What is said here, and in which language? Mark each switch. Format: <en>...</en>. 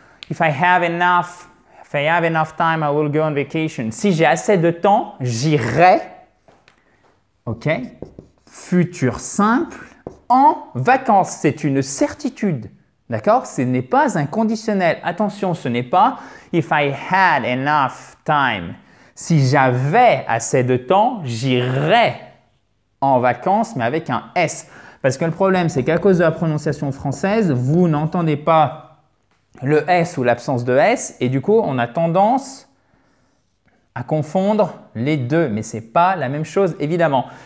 <en>If I have enough time, I will go on vacation.</en> <fr>Si j'ai assez de temps, j'irai, OK? Futur simple, en vacances. C'est une certitude, d'accord? Ce n'est pas un conditionnel. Attention, ce n'est pas</fr> <en>if I had enough time.</en> <fr>Si j'avais assez de temps, j'irais en vacances, mais avec un S. Parce que le problème, c'est qu'à cause de la prononciation française, vous n'entendez pas le S ou l'absence de S et du coup, on a tendance à confondre les deux, mais ce n'est pas la même chose évidemment.</fr>